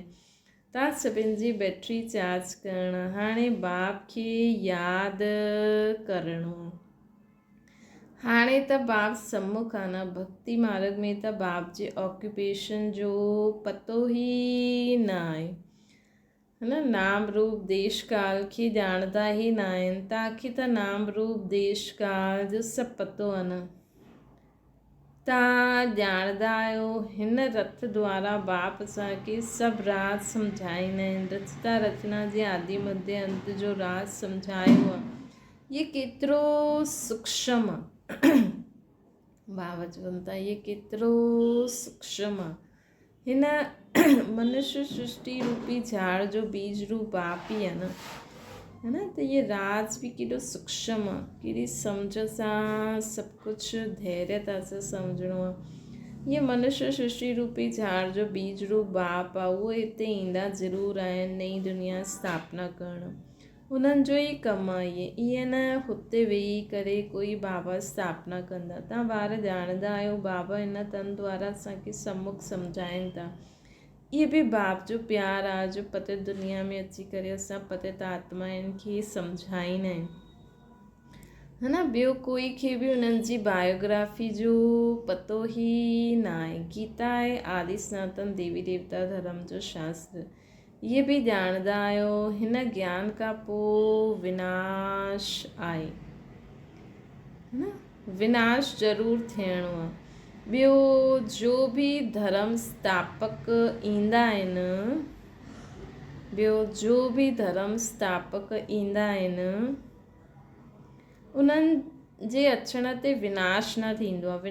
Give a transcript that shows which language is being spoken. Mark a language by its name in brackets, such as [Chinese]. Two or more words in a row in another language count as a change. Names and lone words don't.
[Sindhi] तव्हां सभिनि जी बैटरी चार्ज करणु। हाणे बाप खे यादि करणो। हाणे त बाप सम्मुख आहे न। भक्ति मार्ग में त बाप जे ऑक्यूपेशन जो पतो ई न आहे, [Hindi] है न। [Sindhi] नाम रूप देश काल खे ॼाणंदा ई न आहिनि। तव्हांखे त नाम रूप देश काल जो सभु पतो आहे न। तव्हां ॼाणंदा आहियो हिन रथ द्वारा बाप असांखे सभु राज सम्झाईंदा आहिनि। रचता रचना जे आदि मध्य अंत जो राज सम्झायो आहे। ये केतिरो सूक्ष्म आहे। बाबा चवनि था इहे केतिरो सूक्ष्म आहे। हिन मनुष्य सृष्टि रूपी झाड़ जो बीज रूप बाप ई आहे न, [Hindi] है न। [Sindhi] त इहे राज बि केॾो सूक्ष्म आहे। केॾी सम्झ सां सभु कुझु धैर्यता सां सम्झणो आहे। इहे मनुष्य सृष्टि रूपी झाड़ जो बीज रूप बाप आहे। उहे हिते ईंदा ज़रूरु आहिनि नई दुनिया स्थापना करणु। उन्हनि जो ई कमु आहे। इहे न हुते वेही करे कोई बाबा स्थापना कंदा। तव्हां ॿार ॼाणंदा आहियो बाबा हिन तन द्वारा असांखे सम्मुख सम्झाइनि था। इहे बि बाप जो प्यारु आहे जो पतित दुनिया में अची करे असां पतित आत्माउनि खे सम्झाईंदा आहिनि, [Hindi] है न। [Sindhi] ॿियो कोई खे बि उन्हनि जी बायोग्राफी जो पतो ई न आहे। गीता आहे आदि सनातन देवी देवता धर्म जो शास्त्र। इहे बि ॼाणंदा आहियो हिन ज्ञान खां पोइ विनाश आहे, [Hindi] है न। [Sindhi] विनाश ज़रूरु थियणो आहे। ॿियो जो बि धर्म स्थापक ईंदा आहिनि उन्हनि जे अचण ते विनाश न थींदो आहे।